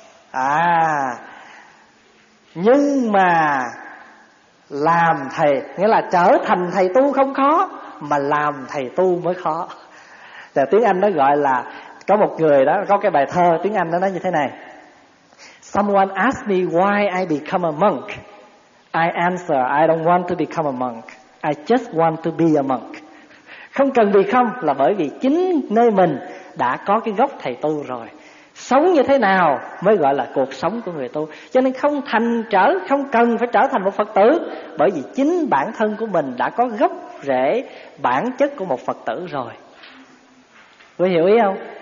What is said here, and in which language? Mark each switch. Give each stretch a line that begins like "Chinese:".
Vietnamese: À, nhưng mà làm thầy, nghĩa là trở thành thầy tu không khó, mà làm thầy tu mới khó. Để tiếng Anh nó gọi là, có một người đó, có cái bài thơ tiếng Anh nó nói như thế này:
English: Someone asked me why I become a monk. I answer, I don't want to become a monk. I just want to be a monk.
Vietnamese: Không cần vì không, là bởi vì chính nơi mình đã có cái gốc thầy tu rồi. Sống như thế nào mới gọi là cuộc sống của người tu. Cho nên không thành trở, không cần phải trở thành một Phật tử, bởi vì chính bản thân của mình đã có gốc rễ bản chất của một Phật tử rồi. Quý hiểu ý không?